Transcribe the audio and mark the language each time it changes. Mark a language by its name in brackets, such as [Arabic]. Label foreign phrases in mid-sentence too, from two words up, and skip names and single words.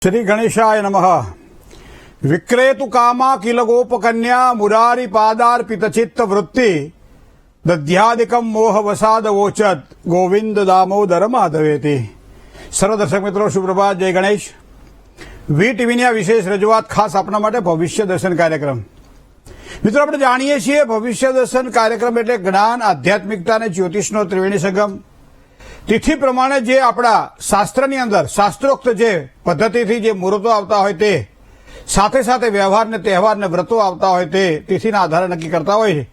[Sanskrit] श्री गणेशाय नमः। विक्रेतु कामा किल गोपकन्या मुरारी पादार्पित चित्त वृत्ति दध्यादिकम मोह वसाद वोचत गोविंद दामोदर माधवेति। [Hindi] सर्व दर्शक मित्रों सुप्रभात, जय गणेश। [Gujarati] વી ટીવીની આ વિશેષ રજૂઆત ખાસ આપના માટે ભવિષ્ય દર્શન કાર્યક્રમ। મિત્રો, આપણે જાણીએ છીએ ભવિષ્ય દર્શન કાર્યક્રમ એટલે જ્ઞાન, આધ્યાત્મિકતા અને જ્યોતિષનો ત્રિવેણી સંગમ। તિથિ પ્રમાણે જે આપણા શાસ્ત્રની અંદર શાસ્ત્રોક્ત જે પદ્ધતિથી જે મુહૂર્તો આવતા હોય તે સાથે સાથે વ્યવહાર ને તહેવાર ને વ્રતો આવતા હોય તે તિથિના આધારે નક્કી કરતા હોય છે।